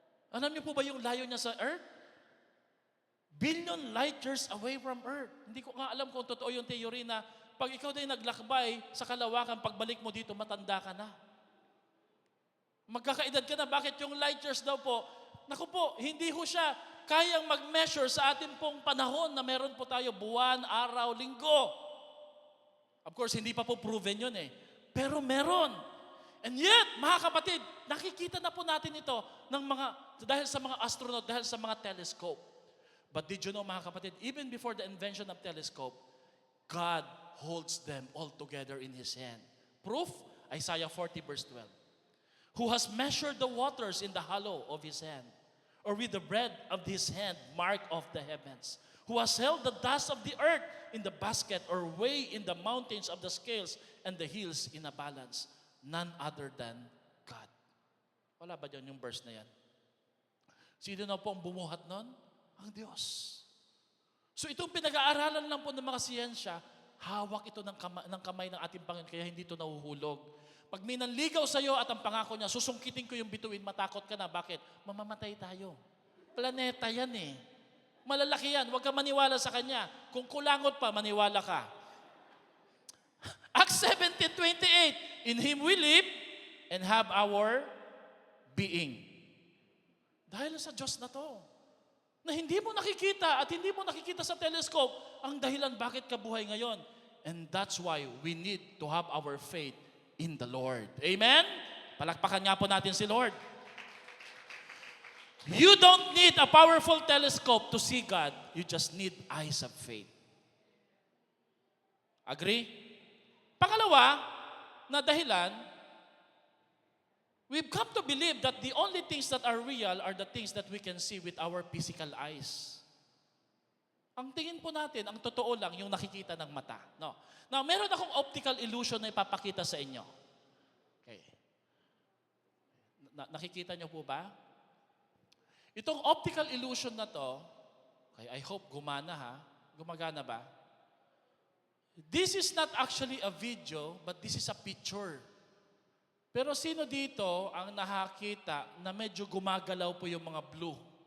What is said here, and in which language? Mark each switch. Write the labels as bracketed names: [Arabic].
[Filipino] Alam niyo po ba yung layo niya sa Earth? [English] Billion light years away from Earth. [Filipino] Hindi ko nga alam kung totoo yung theory na pag ikaw din naglakbay sa kalawakan, pagbalik mo dito, matanda ka na. Magkakaedad ka na. Bakit yung light years daw po? Naku po, hindi ho siya kayang mag-measure sa ating pong panahon na meron po tayo buwan, araw, linggo. [English] Of course, [Filipino] hindi pa po proven yun eh. Pero meron. [English] And yet, [Filipino] mga kapatid, nakikita na po natin ito dahil sa mga astronaut, dahil sa mga telescope. [English] But did you know, [Filipino] mga kapatid, [English] even before the invention of telescope, God holds them all together in His hand. Proof? Isaiah 40 verse 12. Who has measured the waters in the hollow of His hand, or with the breadth of His hand mark of the heavens. Who has held the dust of the earth in the basket, or weigh in the mountains of the scales and the hills in a balance. None other than God. [Filipino] Wala ba dyan yung verse na yan? Sino na po ang bumuhat nun? Ang Diyos. So itong pinag-aaralan lang po ng mga siyensya, hawak ito ng kamay ng ating Panginoon, kaya hindi ito nahuhulog. Pag may nanligaw sa iyo at ang pangako niya, susungkitin ko yung bituin, matakot ka na. Bakit? Mamamatay tayo. Planeta yan eh. Malalaki yan. Huwag ka maniwala sa kanya. Kung kulangot pa, maniwala ka. [English] Acts 17:28, in Him we live and have our being. [Filipino] Dahil sa Diyos na to, na hindi mo nakikita at hindi mo nakikita sa telescope, ang dahilan bakit ka buhay ngayon. [English] And that's why we need to have our faith in the Lord. Amen? [Filipino] Palakpakan nga po natin si Lord. [English] You don't need a powerful telescope to see God. You just need eyes of faith. Agree? [Filipino] Pangalawa, na dahilan, [English] we've come to believe that the only things that are real are the things that we can see with our physical eyes. [Filipino] Ang tingin po natin, ang totoo lang, yung nakikita ng mata. No. Now, meron akong optical illusion na ipapakita sa inyo. Okay. Nakikita nyo po ba? Itong optical illusion na to, okay, [English] I hope [Filipino] gumana ha. Gumagana ba? [English] This is not actually a video, but this is a picture. [Filipino] Pero sino dito ang nakakita na medyo gumagalaw po yung mga blue?